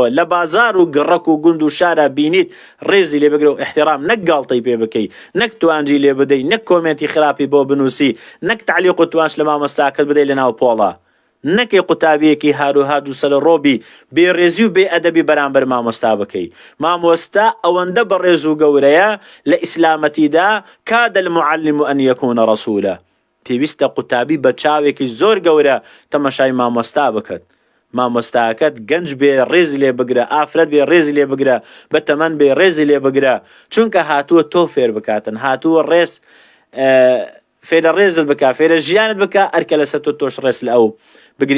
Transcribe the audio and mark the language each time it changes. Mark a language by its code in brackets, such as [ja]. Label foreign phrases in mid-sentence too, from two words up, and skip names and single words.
[ckb] لە بازار و گەڕەک و گوند و شارە بینیت ڕێزی لێ بگرە و احترام، نەک گاڵتەی پێ بکەی، نەک توانجی لێ بدەی، نەک کۆمنتی خراپی بۆ بنووسی، نەک تعلیق و توانج لە مامۆستاکەت بدەی لەناو پۆڵە. نەکەی قوتابیەکی هاروهاج و سەرڕۆبی بێڕێزی و بێئەدەبی بەرامبەر مامۆستا بکەی. مامۆستا ئەوەندە بەڕێز و گەورەیە لە ئیسلامەتیدا [ar] کاد المعلم أن يكون رسولا. [ckb] پێویستە قوتابی بە چاوێکی زۆر گەورە تەماشای مامۆستا بکات. مامۆستاکەت گەنج بێ ڕێزی لێ بگرە، ئافرەت بێ ڕێزی لێ بگرە، بە تەمەن بێ ڕێزی لێ بگرە، چونکە هاتووە تۆ فێر بکاتن، هاتووە ڕێز فێرە ڕێزت بکە، فێرە ژیانت بکە، ئەرکە لەسەر تۆ تۆش ڕێز لە ئەو بگری.